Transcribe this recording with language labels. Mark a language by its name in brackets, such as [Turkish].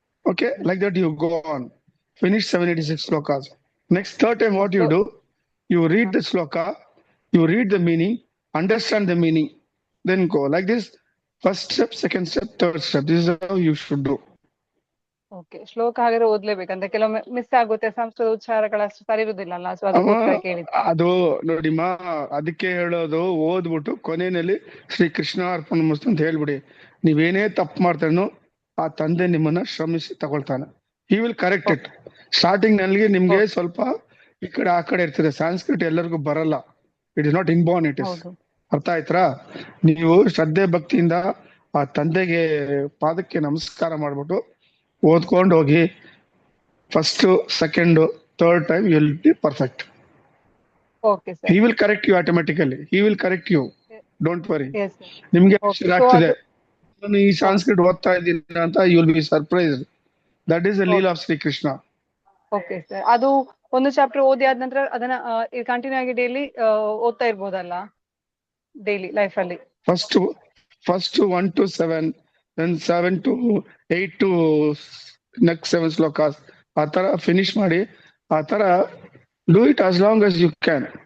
[English] Okay, like that you go on. Finish 786 slokas. Next third time what you do, you read the sloka, you read the meaning, understand the meaning, then go. Like this, first step, second step, third step. This is how you should do. [Kannada] Okay, ಶ್ಲೋಕ ಹಾಗಾದ್ರೆ ಓದ್ಲೇಬೇಕಂತ. ಕೆಲವೊಮ್ಮೆ miss ಆಗುತ್ತೆ, ಸಂಸ್ಕೃತ ಉಚ್ಚಾರಗಳಷ್ಟು ಸರಿ ಇರುದಿಲ್ಲಲ್ಲ, so ಅದಕ್ಕೋಸ್ಕರ ಕೇಳಿದ್ದೆ. ಅದು ನೋಡಿಮ್ಮ, ಅದಕ್ಕೆ ಹೇಳೋದು, ಓದ್ಬಿಟ್ಟು ಕೊನೆಯಲ್ಲಿ ಶ್ರೀ ಕೃಷ್ಣ ಅರ್ಪಣ ಮಸ್ತು ಅಂತ ಹೇಳ್ಬಿಡಿ. ನೀವೇನೇ ತಪ್ಪು ಮಾಡ್ತಾನೋ ಆ ತಂದೆ ನಿಮ್ಮನ್ನ ಶ್ರಮಿಸಿ ತಗೊಳ್ತಾನೆ. [English] He will correct it. [Kannada] Starting ನಲ್ಲಿ ನಿಮ್ಗೆ ಸ್ವಲ್ಪ ಈ ಕಡೆ ಆ ಕಡೆ ಇರ್ತದೆ. ಸಂಸ್ಕೃತ ಎಲ್ಲರಿಗೂ ಬರಲ್ಲ. [English] It is not inborn, it is. [Kannada] ಅರ್ಥ ಆಯ್ತಾ? ನೀವು ಶ್ರದ್ಧೆ ಭಕ್ತಿಯಿಂದ ಆ ತಂದೆಗೆ ಪಾದಕ್ಕೆ ನಮಸ್ಕಾರ ಮಾಡ್ಬಿಟ್ಟು ಓದ್ಕೊಂಡು ಹೋಗಿ. [English] First, second, third time you will be perfect. Okay sir. He will correct you automatically. He will correct you. Don't worry. Yes, sir. [Kannada] ನಿಮ್ಗೆ [English] Okay. [Kannada] ಆಶ್ಚರ್ಯ ಆಗ್ತದೆ, ನಾನು ಈ ಸಂಸ್ಕೃತ ಓದ್ತಾ ಇದ್ದೀನಿ ಅಂತ. [English] You will be surprised. That is the Leela of Shri Krishna. Okay sir. [Kannada] ಅದು ಒಂದು ಚಾಪ್ಟರ್ ಓದಿ ಆದ ನಂತರ ಅದನ್ನ ಕಂಟಿನ್ಯೂ ಆಗಿ ಡೈಲಿ ಓದ್ತಾ ಇರ್ಬೋದಲ್ಲ, ಡೈಲಿ ಲೈಫ್ ಅಲ್ಲಿ? [English] First 1 to 7, then 7 to 8 to next 7 slokas. [Kannada] ಆ ತರ ಫಿನಿಶ್ ಮಾಡಿ. ಆ ತರ [English] Do it as long as you can.